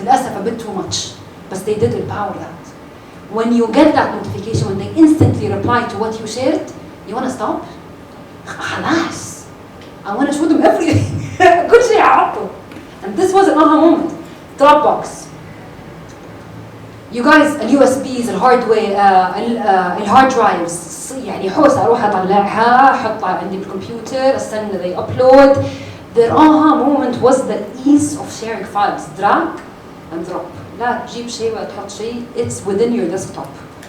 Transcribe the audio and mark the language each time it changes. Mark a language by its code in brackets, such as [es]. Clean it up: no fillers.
[ar] للأسف [en] a bit too much, but they did empower that. When you get that notification, when they instantly reply to what you shared, you want to stop? [ar] خلاص. [en] I want to show them everything. [ar] كل شيء عرضه. [en] And this was an aha moment. Dropbox. You guys, [ar] الUSBs, الهارد درايفز يعني حوسة أروح أطلعها أحطها عندي بالكمبيوتر استنى [en] they upload. Their aha moment was the ease of sharing files. Drag and drop. [ar] لا تجيب شيء ولا تحط شيء. [en] It's within your desktop.